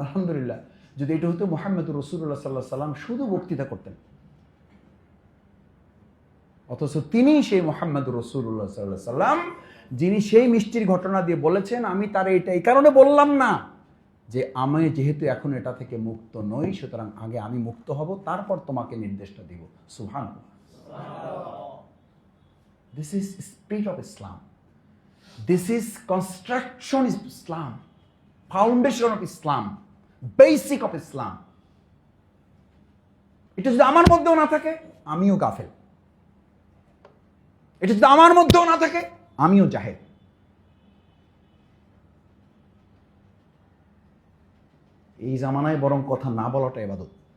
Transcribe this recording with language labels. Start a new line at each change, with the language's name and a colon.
Bangla: আলহামদুলিল্লাহ, যদি এটা হতো মুহাম্মদ রাসূলুল্লাহ সাল্লাল্লাহু আলাইহি সাল্লাম শুধু বক্তৃতা করতেন, অথচ তিনি সেই মুহাম্মদ রাসূলুল্লাহ সাল্লাল্লাহু আলাইহি সাল্লাম যিনি সেই মিষ্টির ঘটনা দিয়ে বলেছেন, আমি তার এটা এই কারণে বললাম না যে আমি যেহেতু এখন এটা থেকে মুক্ত নই, সুতরাং আগে আমি মুক্ত হব, তারপর তোমাকে নির্দেশটা দিব। সুবহানাল্লাহ।
English: This is spirit of Islam. This is construction of Islam, foundation of Islam, basic of Islam.
Bangla: এটা যদি আমার মধ্যেও না থাকে আমিও গাফেল, এটা যদি আমার মধ্যেও না থাকে আমিও জাহেল। এই জামানায় বরং কথা না বলাটা ইবাদত।